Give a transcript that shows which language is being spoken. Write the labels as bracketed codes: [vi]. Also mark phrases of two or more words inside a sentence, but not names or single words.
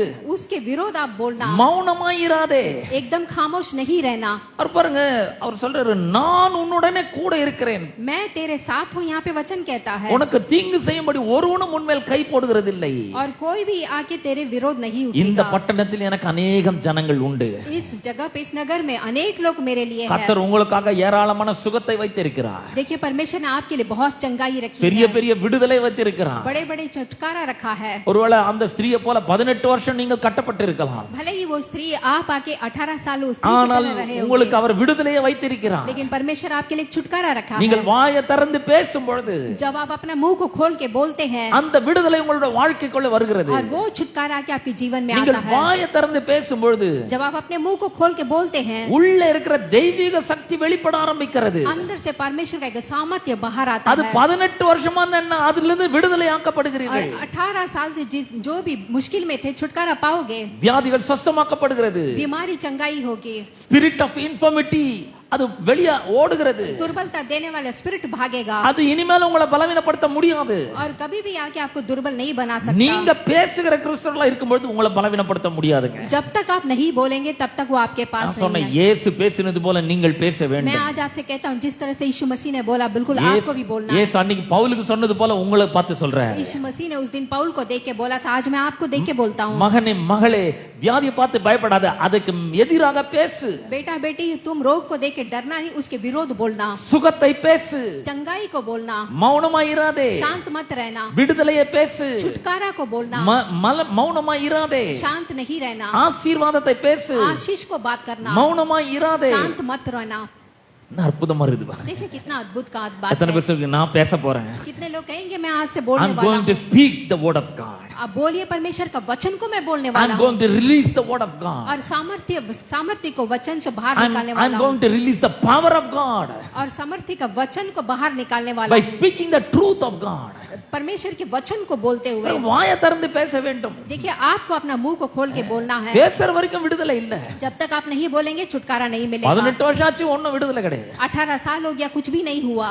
[hi] उसके विरोध आप बोलना, [ta] மௌனமாய் இராதே. [hi] एकदम खामोश नहीं रहना। [ta] அவர் பாருங்க, அவர் சொல்றாரு, நான் உன்னுடனே கூட இருக்கிறேன், [hi] मैं तेरे साथ हूँ, यहाँ पे वचन कहता है, [ta] உனக்கு தீங்கு செய்யும்படி ஒருவனும் உன்மேல் கை போடுகிறதில்லை. [hi] और कोई भी आके तेरे विरोध नहीं [ta] இந்த [hi] उठेगा। [ta] பட்டணத்தில் எனக்கு அநேகம் ஜனங்கள் உண்டு. [hi] इस जगह पे, इस नगर में अनेक लोग मेरे लिए हैं। [ta] கர்த்தர் உங்களுக்காக ஏராளமான சுகத்தை வைத்திருக்கிறார். [hi] देखिए परमेश्वर ने आपके लिए बहुत चंगाई रखी [ta] பெரிய [hi] है, [ta] பெரிய விடுதலை வைத்திருக்கிறார். [hi] बड़े बड़े छुटकारा रखा है। [ta] ஒருவேளை அந்த ஸ்திரீயை போல 18 வருஷம் நீங்கள் கட்டப்பட்டிருக்கலாம். [hi] भले ही वो स्त्री आप आके 18 साल उस स्त्री की [ta] ஆனால் [hi] तरह रहे [ta] உங்களுக்கு [hi] होंगे, [ta] அவர் விடுதலையை வைத்திருக்கிறார். [hi] लेकिन परमेश्वर आपके लिए एक छुटकारा रखा है। [ta] நீங்கள் வாயை திறந்து பேசும் பொழுது [hi] जब आप अपना मुंह को खोल के बोलते हैं [ta] அந்த விடுதலை உங்களுடைய வாழ்க்கைக்குள்ள வருகிறது. [hi] और वो छुटकारा आके आपके जीवन में [ta] நீங்கள் [hi] आता है, [ta] வாயை திறந்து பேசும் பொழுது [hi] जब आप अपने मुंह को खोल के बोलते हैं, [ta] உள்ள இருக்கிற தெய்வீக சக்தி வெளிப்பட ஆரம்பிக்கிறது. [hi] अंदर से परमेश्वर का एक सामर्थ्य बाहर आता [ta] அது [hi] है। [ta] 18 வருஷமா என்ன அதிலிருந்து விடுதலை [hi] और [ta] ஆக்கப்படுகிறீர்கள். [hi] 18 साल से जो भी मुश्किल में थे छुटकारा पाओगे, [ta] வியாதிகள் சுத்தமாக்கப்படுகிறது. [hi] बीमारी चंगाई होगी, [en] spirit of infirmity [ta] அது வெளியே ஓடுகிறது. [hi] दुर्बलता देने वाला स्पिरिट भागेगा [ta] அது இனிமேல் உங்களை பலவீனப்படுத்த முடியாது. [hi] और कभी भी आके आपको दुर्बल नहीं बना सकता। [ta] நீங்க பேசுகிற கிறிஸ்தவர்களா இருக்கும்போது உங்களை பலவீனப்படுத்த முடியாதுங்க. [hi] जब तक आप नहीं बोलेंगे तब तक वो आपके पास [ta] நான் [hi] नहीं [ta] சொன்னேன் [hi] है। [ta] இயேசு பேசினது போல நீங்கள் பேச [hi] मैं [ta] வேண்டும். [hi] आज आपसे कहता हूँ जिस तरह से यीशु मसीह ने बोला बिल्कुल आपको भी बोलना है। [ta] இயேசு அன்னைக்கு பவுலுக்கு சொன்னது போல உங்களை பார்த்து சொல்றேன். [hi] यीशु मसीह ने उस दिन पौल को देख के बोला था, आज मैं आपको देख के बोलता हूँ, [ta] மகனே மகளே வியாதியை பார்த்து பயப்படாத, அதுக்கு எதிராக பேசு. [hi] बेटा बेटी तुम रोग को देख के डरना नहीं, उसके विरोध बोलना, [ta] சுகத்தை பேசு. [hi] चंगाई को बोलना, [ta] மௌனமாய் இராதே. [hi] शांत मत रहना, [ta] விடுதலையை பேசு. [hi] छुटकारा को बोलना, [ta] மௌனமாய் இராதே. [hi] शांत नहीं रहना, [ta] ஆசீர்வாதத்தை பேசு. [hi] आशीष को बात करना, [ta] மௌனமாய் இராதே. [hi] शांत मत रहना। [ta] என்ன அற்புதமா இருக்குது. [hi] देखिए कितना अद्भुत का बात [ta] எத்தனை [hi] है। [ta] பேர் சொல்றீங்க நான் பேச போறேன். [hi] कितने लोग कहेंगे मैं आज से बोलने [en] I'm [hi] वाला [en] going to [hi] हूँ। [en] speak the word of God. [hi] अब बोलिए परमेश्वर का वचन को मैं बोलने [en] I'm [hi] वाला हूँ [en] going to release the word of God. [hi] और सामर्थ्य को वचन से बाहर निकालने [en] I'm [hi] वाला हूँ [en] going to release the power of God [hi] और सामर्थ्य का वचन को बाहर निकालने वाला [en] by [hi] हूँ, [en] speaking the truth of God. [hi] परमेश्वर के वचन को बोलते हुए। [ta] வாயை திறந்து பேச வேண்டும். [hi] देखिए आपको अपना मुंह को खोल के बोलना है। [ta] பேசுற வரைக்கும் விடுதலை இல்ல. [hi] जब तक आप नहीं बोलेंगे छुटकारा नहीं मिलेगा। [ta] 18 வருஷம் ஆச்சு ஒண்ணும் விடுதலை கிடையாது. [hi] 18 साल हो गया कुछ भी नहीं हुआ।